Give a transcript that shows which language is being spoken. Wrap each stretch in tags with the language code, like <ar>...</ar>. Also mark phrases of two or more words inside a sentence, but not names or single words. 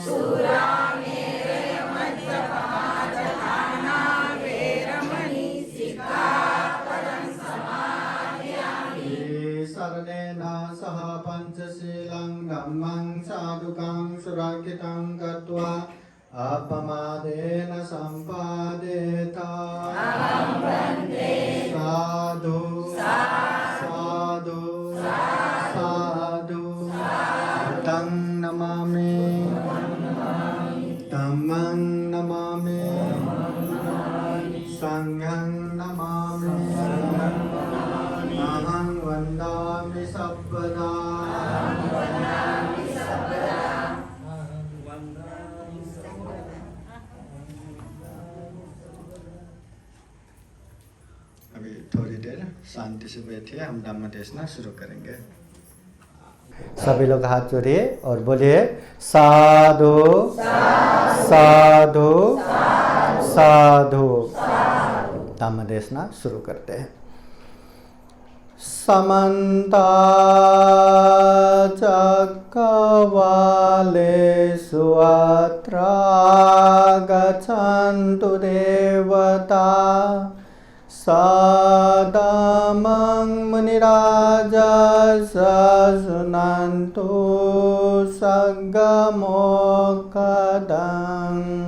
<pi>शरणेन सह पञ्चशीलं धम्मं साधुकं सुरक्षितं कृत्वा अपमादेन सम्पादेत साधु साधु साधु तं नमामि धम्मं नमामि संघं नमामि अहं वन्दामि सर्वदा</pi> <hi>अभी थोड़ी देर शांति से बैठिए, हम धम्म देशना शुरू करेंगे। सभी लोग हाथ जोड़िए और बोलिए साधु साधु साधु। धम्म देशना शुरू करते हैं।</hi> <pi>समन्ता चक्रवालेषु अत्र गच्छन्तु देवता सदामं मुनिराजः शृण्वन्तु सद्गमोक्षदम्</pi>